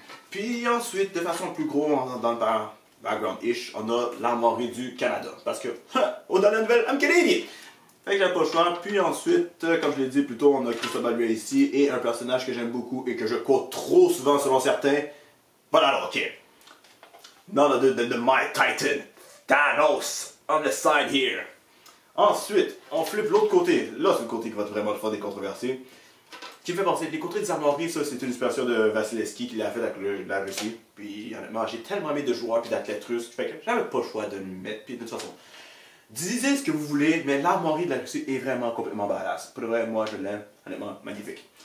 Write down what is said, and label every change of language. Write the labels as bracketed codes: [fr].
[fr] Puis ensuite, de façon plus gros, dans le background-ish, on a l'armoirie du Canada. Parce que, au dans la nouvelle, [en] I'm Canadian! [fr] Fait que j'avais pas le choix. Puis ensuite, comme je l'ai dit plus tôt, on a Christopher Lee ici et un personnage que j'aime beaucoup et que je quote trop souvent selon certains. [en] But I don't care. None other than the Mighty Titan, Thanos, on the side here. [fr] Ensuite, on flippe l'autre côté. Là, c'est le côté qui va vraiment faire des controversées. Qui me fait penser, les côtés des armoiries, ça, c'est une inspiration de Vasilevski qui l'a fait avec la Russie. Puis, honnêtement, j'ai tellement aimé de joueurs et d'athlètes russes, fait que j'avais pas le choix de le mettre. Puis, de toute façon, disez ce que vous voulez, mais l'armoirie de la Russie est vraiment complètement badass. Pour de vrai, moi, je l'aime. Honnêtement, magnifique.